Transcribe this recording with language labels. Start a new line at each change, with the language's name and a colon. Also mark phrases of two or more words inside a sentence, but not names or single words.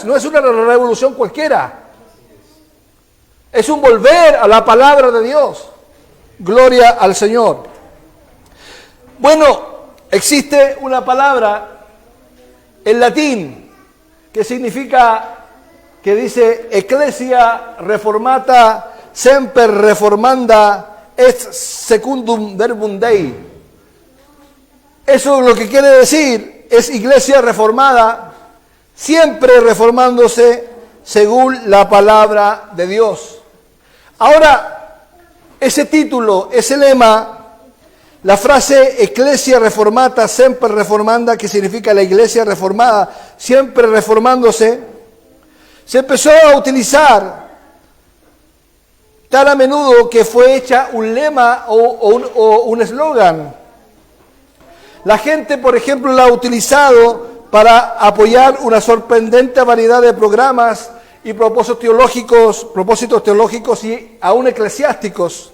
Spanish: No es una revolución cualquiera. Es un volver a la palabra de Dios. Gloria al Señor. Bueno, existe una palabra en latín que significa, que dice
Latin: Ecclesia reformata semper reformanda est secundum verbum Dei.
Spanish: Eso lo que quiere decir es iglesia reformada, siempre reformándose según la palabra de Dios. Ahora, ese título, ese lema, la frase
Latin: Ecclesia reformata semper reformanda,
Spanish: que significa la iglesia reformada, siempre reformándose, se empezó a utilizar tan a menudo que fue hecha un lema o un eslogan. La gente, por ejemplo, la ha utilizado para apoyar una sorprendente variedad de programas y propósitos teológicos y aún eclesiásticos.